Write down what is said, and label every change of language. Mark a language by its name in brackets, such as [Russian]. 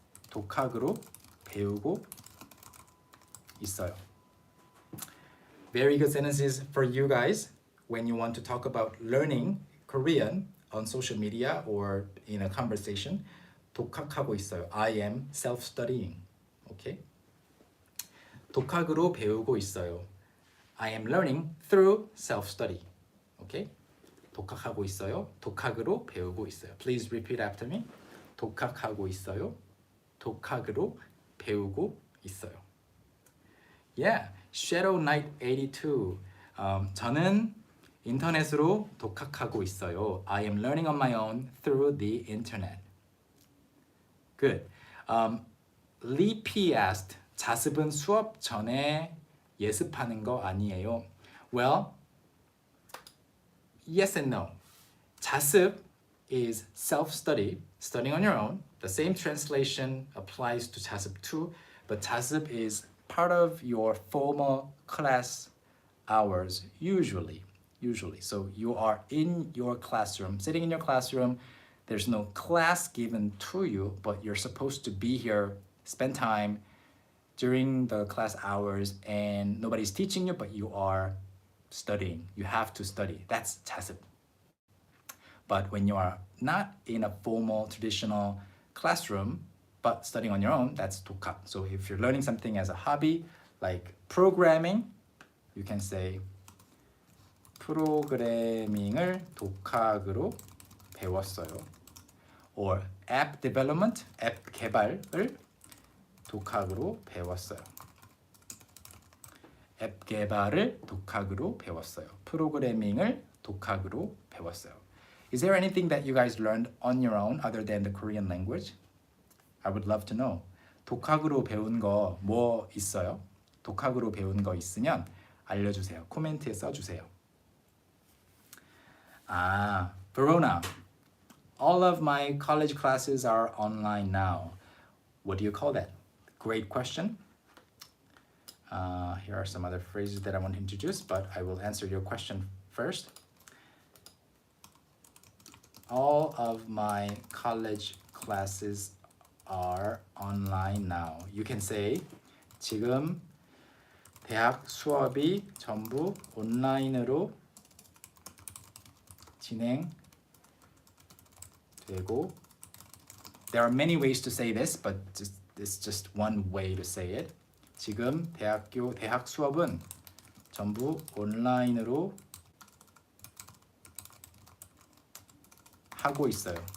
[Korean] 독학으로 배우고 있어요. [English] Very good sentences for you guys when you want to talk about learning Korean on social media or in a conversation. [Korean] 독학하고 있어요. [English] I am self-studying. Okay? [Korean] 독학으로 배우고 있어요. [English] I am learning through self-study. [Korean] Okay? 독학하고 있어요. 독학으로 배우고 있어요. [English] Please repeat after me. [Korean] 독학하고 있어요. 독학으로 배우고 있어요. [English] Yeah, Shadow Knight 82. [Korean] 저는 인터넷으로 독학하고 있어요. [English] I am learning on my own through the internet. Good. Lee P asked, [Korean] 자습은 수업 전에 예습하는 거 아니에요? [English] Well, yes and no. 자습 is self-study, studying on your own. The same translation applies to 자습 too, but 자습 is part of your formal class hours, usually. So you are in your classroom, sitting in your classroom. There's no class given to you, but you're supposed to be here, spend time during the class hours, and nobody's teaching you, but you are studying. You have to study. That's 자습. But when you are not in a formal, traditional classroom, but studying on your own, that's 독학. So if you're learning something as a hobby, like programming, you can say [Korean] 프로그래밍을 독학으로 배웠어요. [English] Or app development, [Korean] 앱 개발을 독학으로 배웠어요. 앱 개발을 독학으로 배웠어요. 프로그래밍을 독학으로 배웠어요. [English] Is there anything that you guys learned on your own other than the Korean language? I would love to know. [Korean] 독학으로 배운 거 뭐 있어요? 독학으로 배운 거 있으면 알려주세요. 코멘트에 써주세요. [English] Verona. All of my college classes are online now. What do you call that? Great question. Here are some other phrases that I want to introduce, but I will answer your question first. All of my college classes are online now. You can say [Korean] 지금 대학 수업이 전부 온라인으로 진행되고. [English] There are many ways to say this, but it's just one way to say it. [Korean] 지금 대학 수업은 전부 온라인으로 하고 있어요.